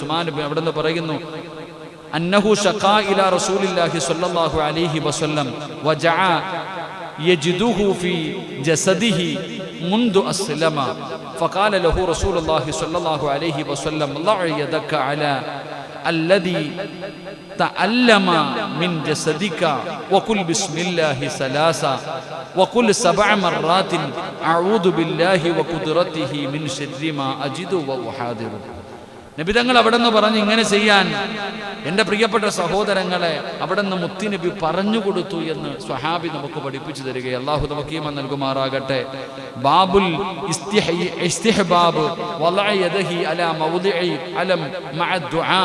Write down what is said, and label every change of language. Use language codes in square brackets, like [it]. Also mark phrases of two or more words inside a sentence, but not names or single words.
[ml] ഉസ്മാൻ അവിടെ നിന്ന് പറയുന്നു, [ar] أنه شكا إلى رسول الله صلى الله عليه وسلم وجعا يجده في جسده منذ أسلم فقال له رسول الله صلى الله عليه وسلم ضع يدك على الذي تعلم من جسدك وقل بسم الله ثلاثا وقل 7 مرات أعوذ بالله وقدرته من شر ما أجد وأحاذر. [ml] നബി തങ്ങൾ അവിടെ നിന്ന് പറഞ്ഞ് ഇങ്ങനെ ചെയ്യാൻ എൻ്റെ പ്രിയപ്പെട്ട സഹോദരങ്ങളെ അവിടെ നിന്ന് മുത്തുനബി പറഞ്ഞു കൊടുത്തു എന്ന് സ്വഹാബി നമുക്ക് പഠിപ്പിച്ചു തരികയും അല്ലാഹു നമുക്ക് ഈമാൻ നൽകുമാറാകട്ടെ. [ar] باب استحباب وضع يده على موضع الألم مع الدعاء.